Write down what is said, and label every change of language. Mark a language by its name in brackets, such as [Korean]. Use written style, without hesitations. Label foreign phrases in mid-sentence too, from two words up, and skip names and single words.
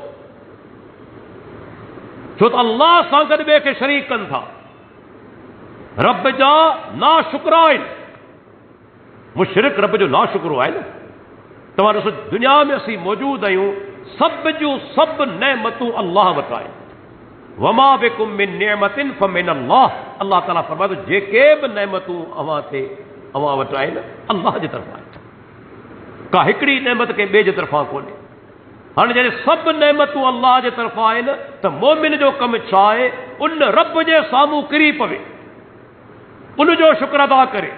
[Sindhi] छो त अल्लाह सां गॾु ॿिए खे शरीक कनि था, रब जा नाशुक्रा आहिनि। मुशरिक रब जो नाशुक्रो आहे न। तव्हां ॾिसो दुनिया में असीं मौजूदु आहियूं, सभ जूं सभु नेमतूं अल्लाह वटि आहिनि। [Arabic] وما بكم من نعمة فمن الله, [Sindhi] अल्लाह ताला फरमायो जेके बि नेमतूं अव्हां वटि आहिनि अल्लाह जे तरफ़ां आहिनि। का हिकिड़ी नेमत कंहिं ॿिए जे तरफ़ां कोन्हे। हाणे जॾहिं सभु नेमतूं अल्लाह जे तरफ़ां आहिनि त मोमिन जो कमु छा आहे? उन रब जे साम्हूं किरी पवे, उनजो शुक्र अदा करे।